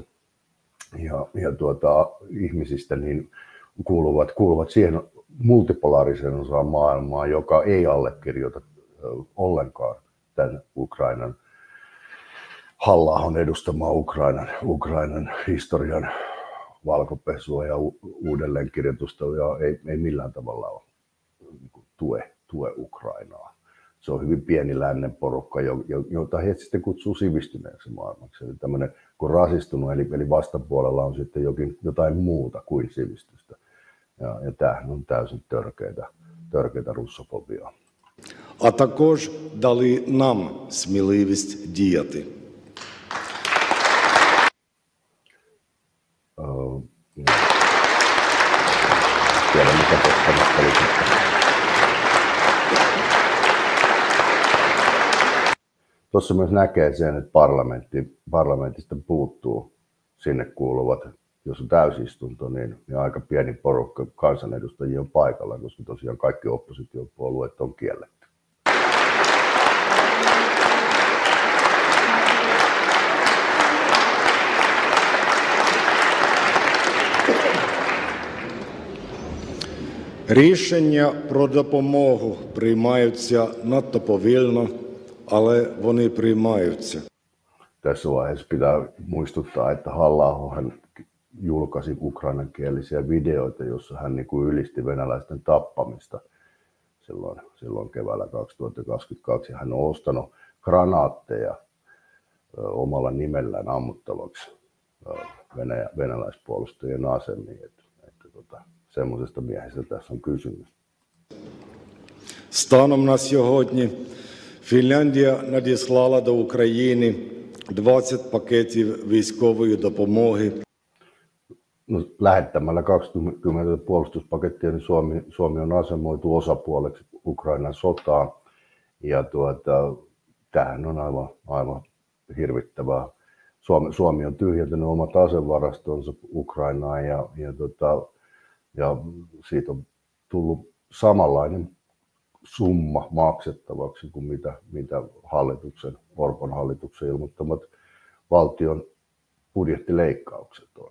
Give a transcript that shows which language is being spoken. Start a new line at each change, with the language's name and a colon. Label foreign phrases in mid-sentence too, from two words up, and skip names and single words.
Finnish: Ja ihmisistä niin kuuluvat siihen multipolaariseen osaan maailmaa, joka ei allekirjoita ollenkaan tämän Ukrainan Halla-ahon edustamaa Ukrainan historian valkopesua ja uudelleenkirjoitusta ja ei millään tavalla tue Ukrainaa. Se on hyvin pieni lännen porukka, jota he sitten kutsuu sivistyneeksi maailmaksi. Eli tämmöinen, kun rasistunut, eli vastapuolella on sitten jotain muuta kuin sivistystä. Ja tämähän on täysin törkeitä russofobiaa.
Ukrainian: А також дали нам сміливість діяти.
Finnish: Tuossa myös näkee sen, että parlamentista puuttuu sinne kuuluvat, jos on täysistunto, niin aika pieni porukka kansanedustajia on paikalla, koska tosiaan kaikki oppositiopuolueet on kielletty.
Ukrainian: Рішення про допомогу приймаються надто повільно, але вони приймаються.
Finnish: Tässä vaiheessa pitää muistuttaa, että Halla-aho hän julkaisi ukrainankielisiä videoita, jossa hän niin kuin ylisti venäläisten tappamista silloin keväällä 2022. Hän on ostanut granaatteja omalla nimellään ammuttavaksi venäläispuolustajien asemiin. Semmoisesta miehestä tässä on kysymys.
Ukrainian: Станом на сьогодні Фінляндія надіслала до України 20 пакетів військової допомоги.
Finnish: No, lähettämällä 20 puolustuspakettia niin Suomi on asemoitu osapuoleksi Ukrainan sotaan. Ja tämähän on aivan hirvittävää. Suomi on tyhjentänyt omat asevarastonsa Ukrainaan ja siitä on tullut samanlainen summa maksettavaksi kuin mitä Orpon hallituksen ilmoittamat valtion budjettileikkaukset on.